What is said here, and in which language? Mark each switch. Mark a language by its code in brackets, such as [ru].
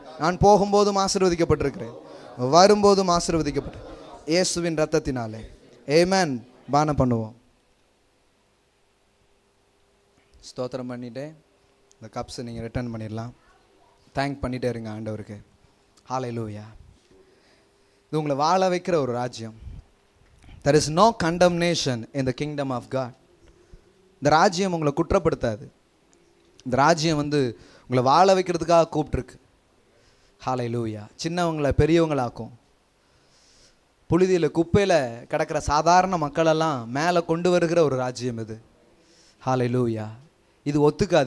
[ta] நான் போகும்போதும் ஆசீர்வதிக்கப்பட்டிருக்கிறேன், வரும்போதும் ஆசீர்வதிக்கப்பட்டு இயேசுவின் இரத்தத்தினாலே. ஆமென். பானம் பண்ணுவோம். ஸ்தோத்திரம் பண்ணிட்டே இந்த கப்ஸை நீங்கள் ரிட்டர்ன் பண்ணிடலாம். தேங்க் பண்ணிகிட்டே இருங்க ஆண்டவருக்கு. ஹல்லேலூயா. இது உங்களை வாழ வைக்கிற ஒரு ராஜ்யம். [en] there is no condemnation in the kingdom of God. [ta] இந்த ராஜ்யம் உங்களை குற்றப்படுத்தாது. இந்த ராஜ்யம் உங்களை வாழ வைக்கிறதுக்காக கூப்பிட்டுருக்கு. ஹல்லேலூயா. சின்னவங்களை பெரியவங்களாக்கும். புழுதியில் குப்பையில் கிடக்கிற சாதாரண மக்களெல்லாம் மேலே கொண்டு வருகிற ஒரு ராஜ்யம் இது. ஹல்லேலூயா. இது ஒத்துக்காது.